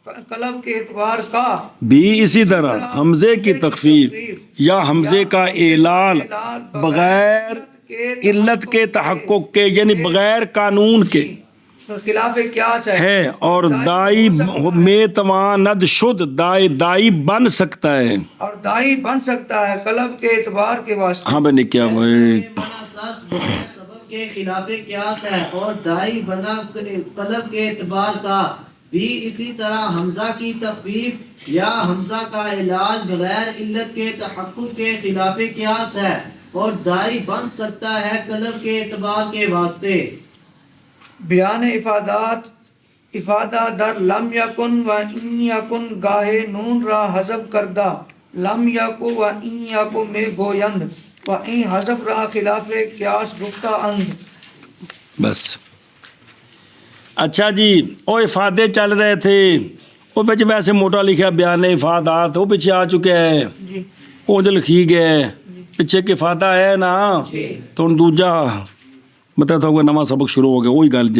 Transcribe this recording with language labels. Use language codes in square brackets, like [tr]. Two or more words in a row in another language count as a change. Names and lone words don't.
[ur] قلب کے اعتبار کا بھی اسی طرح حمزے کی تخفیف یا حمزے کا اعلال بغیر علت کے تحقق کے یعنی بغیر قانون کے خلاف قیاس ہے اور دائی میں [fa] تواند شد [ur] دائی بن سکتا ہے اور دائی بن سکتا ہے قلب کے اعتبار کے واسطے. ہاں بھائی کیا ہوئے بنا صرف بغیر سبب کے خلاف قیاس ہے اور دائی بنا قلب کے اعتبار کا بھی اسی طرح حمزہ کی تخفیف یا حمزہ کا علال بغیر علت کے تحقق کے خلاف قیاس ہے اور دائی بن سکتا ہے قلب کے اعتبار کے واسطے. [fa] بیان افادات افادہ در لم یکن و این یکن گاہے نون را حذف کردہ لم یکو و این یکو میں گویند و این حذف را خلاف قیاس گفتہ اند. [ur] بس اچھا جی وہ افادے چل رہے تھے وہ پیچھے ویسے موٹا لکھا بیان افادات وہ پیچھے آ چکے ہیں جی وہ جو لکھی گئے پیچھے کہ افادہ ہے نا تو ان دوجا مطلب ہوگا نواں سبق شروع ہو گیا وہی گل جی.